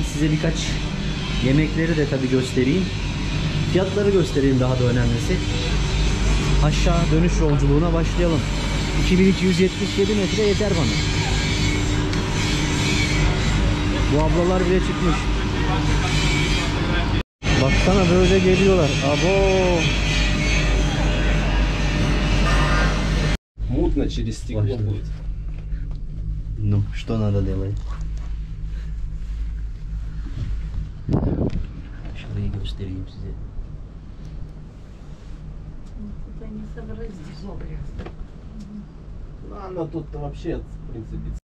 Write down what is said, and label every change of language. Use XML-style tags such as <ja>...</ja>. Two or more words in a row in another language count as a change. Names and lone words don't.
<tr>Size birkaç yemekleri de tabii göstereyim. Fiyatları göstereyim daha da önemlisi. Aşağı dönüş yolculuğuna başlayalım. 2277 metre yeter bana. Bu ablalar bile çıkmış. Baksana böyle geliyorlar. Abo.</tr> <ru>Мутно через стекло будет. Ну, что надо делать?</ru> <tr>Şurayı göstereyim size.</tr> <ru>Ну, оно тут вообще, в принципе,</ru>